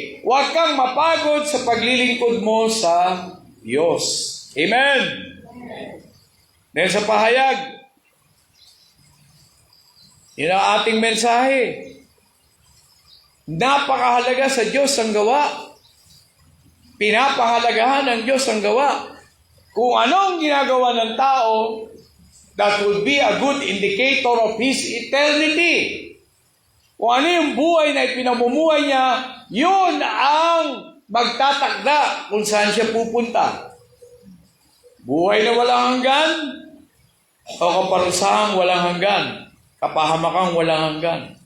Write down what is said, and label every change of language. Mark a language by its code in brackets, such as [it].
[tl] Huwag kang mapagod sa paglilingkod mo sa Diyos. Amen. Dahil sa pahayag, yun ang ating mensahe. Napakahalaga sa Diyos ang gawa. Pinapahalagahan ng Diyos ang gawa. Kung anong ginagawa ng tao, [en] that would be a good indicator of his eternity. [tl] Kung ano yung buhay na ipinamumuhay niya, yun ang magtatakda kung saan siya pupunta. Buhay na walang hanggan, o kaparusahang walang hanggan, kapahamakang walang hanggan.